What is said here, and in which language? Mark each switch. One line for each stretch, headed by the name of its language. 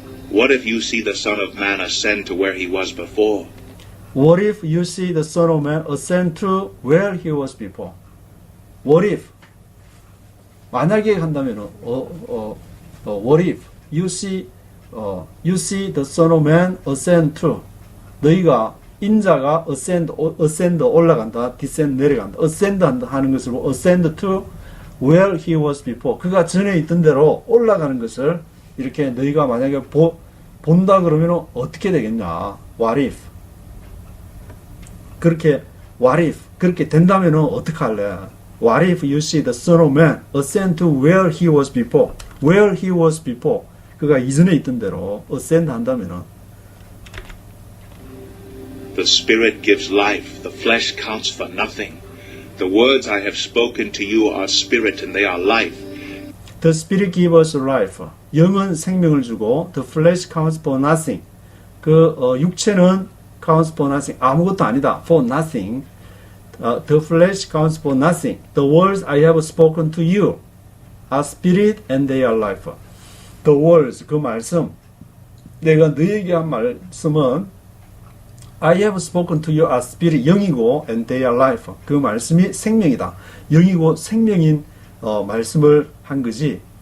English: What if you see the Son of Man ascend to where he was before? What if you see the Son of Man ascend to where he was before? What if?
Korean: 만약에 한다면은
English: what if you see the Son of Man ascend to,
Korean: 너희가 인자가 ascend 올라간다, descend 내려간다, ascend 하는 것을
English: ascend to where he was before,
Korean: 그가 전에 있던 대로 올라가는 것을 이렇게 너희가 만약에 본다 그러면 어떻게 되겠냐?
English: What if?
Korean: 그렇게 된다면 어떻게 할래?
English: What if you see the Son of Man ascend to where he was before? Where he was before.
Korean: 그가 이전에 있던 대로 ascend 한다면
English: The Spirit gives life, the flesh counts for nothing. The words I have spoken to you are spirit and they are life. The Spirit gives us life.
Korean: 영은 생명을 주고
English: the flesh counts for nothing.
Korean: 육체는
English: counts for nothing.
Korean: 아무것도 아니다.
English: For nothing. The flesh counts for nothing. The words I have spoken to you are spirit and they are life. The words,
Korean: 그 말씀, 내가 너에게 한 말씀은
English: I have spoken to you are spirit,
Korean: 영이고
English: and they are life.
Korean: 그 말씀이 생명이다. 영이고 생명인 말씀을 한 거지.